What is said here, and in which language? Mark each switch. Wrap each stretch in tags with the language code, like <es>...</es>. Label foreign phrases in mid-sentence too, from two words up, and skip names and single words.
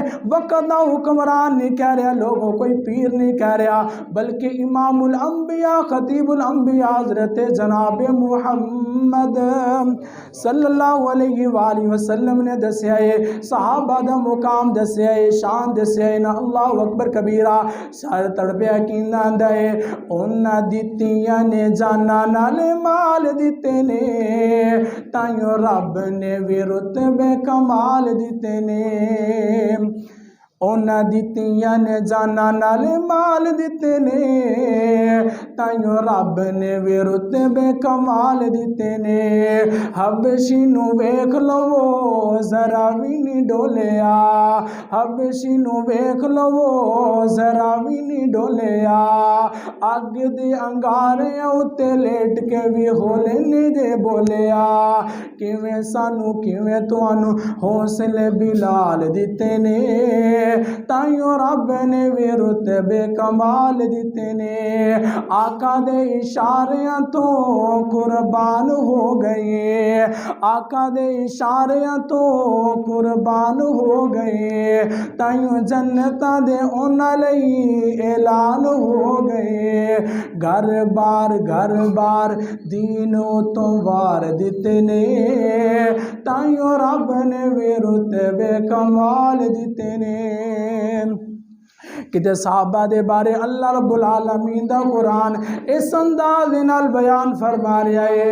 <pa>وقت دا حکمران نہیں کہہ رہا، لوگوں کوئی پیر نہیں کہہ رہا، بلکہ امام الانبیاء خطیب الانبیاء حضرت جناب محمد</pa> <ar>صلی اللہ علیہ وآلہ وسلم</ar> <pa>نے دسیا ہے، صحابہ دا مقام دسیا ہے، شان دسیا ہے نا</pa> <ar>اللہ اکبر کبیرہ۔</ar> <pa>سارے تڑپے یقین آندا ہے انہاں دتیاں نے جانا نالے مال دیتے نے، تائیوں رب نے بھی رتبے کمال دیتے نے۔ اونا دتیاں نے جانا نالے مال دیتے نے، تائیوں رب نے بھی رتبے کمال دیتے نے۔ حبشی نو ویکھ لو ذرا بھی نہیں ڈولیا، حبشی نو ویکھ لو ذرا بھی نہیں ڈولیا، اگ دے انگاریاں اتے لیٹ کے بھی ہولے نہیں دے بولیا، کیویں سانو کیویں توانو حوصلے بلال دیتے نے، تائیوں رب نے بھی رتبے کمال دیتے نے۔ آقا دے اشاریاں تو قربان ہو گئے، آقا دے اشاریاں تو قربان ہو گئے، تائیوں جنتاں دے انہاں لئی اعلان ہو گئے۔ گھر بار دینوں تو وار دیتے نے، تائیوں رب نے بھی رتبے کمال دیتے نے۔ کہ صحابہ دے بارے اللہ رب العالمین دا قرآن اس انداز نال بیان فرما رہا ہے۔</pa>